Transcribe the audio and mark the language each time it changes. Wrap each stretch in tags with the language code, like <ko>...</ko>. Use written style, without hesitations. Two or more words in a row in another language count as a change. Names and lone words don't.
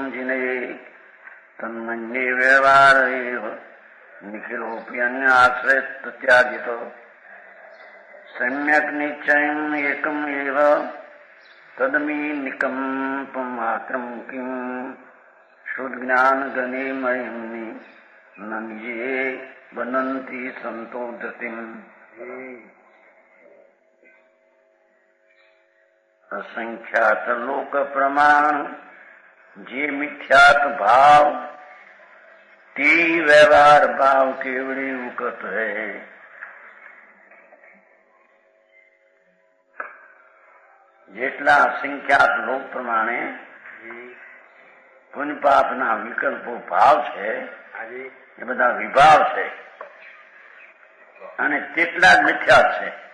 <sa>जिनये तन्मन्ये व्यवहार एव निखिलोऽपि अन्याश्रयत् त्याजितो सम्यक् निश्चयम् एकम् एव तदमी निकम्पमात्रम् किम् शुद्धज्ञान गणे मयिम्नि न निजे बनन्ति संतो धृतिम्.</sa> <hi>असंख्यात लोक प्रमाण जे मिथ्यात भाव ते व्यवहार भाव केवड़ी उकत है.</hi> <gu>જેટલા અસંખ્યાત લોક પ્રમાણે પુણ્ય પાપના વિકલ્પો ભાવ છે એ બધા વિભાવ છે અને તેટલા જ મિથ્યા છે.</gu>